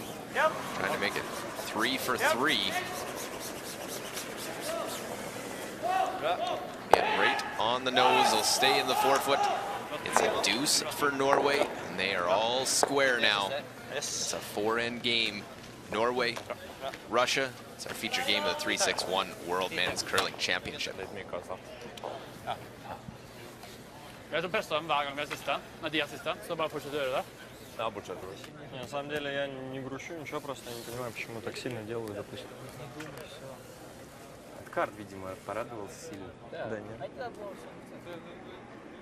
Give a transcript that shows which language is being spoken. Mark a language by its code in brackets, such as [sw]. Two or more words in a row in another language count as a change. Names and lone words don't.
[en] Trying to make it 3 for 3. Get right on the nose. They'll stay in the forefoot. It's a deuce for Norway, and they are all square now. It's a 4-end game. Norway, Russia. It's our feature game of the 361 World Men's Curling Championship. [no] Jeg som presser dem hver gang vi er siste. Nei, de er siste, så bare fortsett å gjøre det. [ru] Не, на самом деле я не грущу, ничего, просто не понимаю, почему так сильно делаю, допустим. Карт, видимо, порадовался сильно. Да нет.